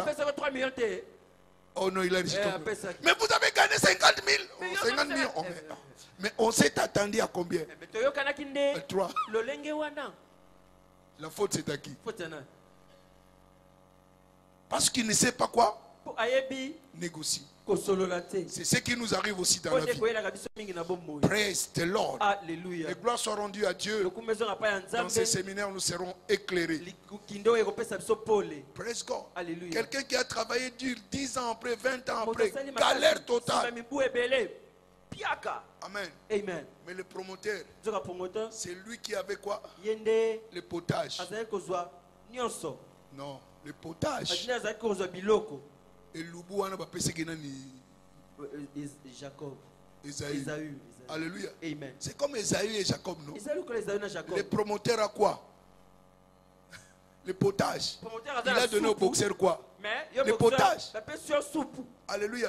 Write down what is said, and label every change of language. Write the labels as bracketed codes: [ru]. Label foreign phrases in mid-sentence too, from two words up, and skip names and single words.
[fr] Oh non, il a dit. Mais vous avez gagné 50 000. Oh, 50 millions. Oh, mais on s'est attendu à combien? 3. La faute, c'est à qui? Parce qu'il ne sait pas quoi négocier. C'est ce qui nous arrive aussi dans la vie. [en] Praise the Lord. [fr] Alléluia. Les gloires sont rendues à Dieu. Dans ces séminaires, nous serons éclairés. [en] Praise God. [fr] Quelqu'un qui a travaillé dur 10 ans après, 20 ans après, galère totale. Amen. Amen. Mais le promoteur, c'est lui qui avait quoi? Le potage. Non, le potage. Et l'ubu wana bapese kenani Jacob. Esaü. Alléluia. Amen. C'est comme Esaü et Jacob, non? Jacob. Le promoteur a quoi? Le potage. Il a donné au boxeur quoi? Le potage. Alléluia.